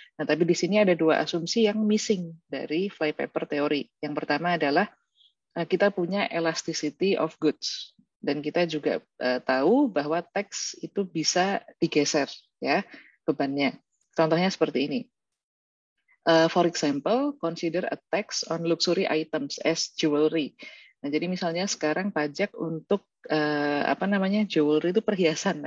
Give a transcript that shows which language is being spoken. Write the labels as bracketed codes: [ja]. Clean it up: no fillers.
[id] Nah, tapi di sini ada dua asumsi yang missing dari flypaper teori. Yang pertama adalah kita punya elasticity of goods. Dan kita juga tahu bahwa tax itu bisa digeser ya bebannya. Contohnya seperti ini. [en] For example, consider a tax on luxury items as jewelry. [id] Nah, jadi misalnya sekarang pajak untuk jewelry itu perhiasan.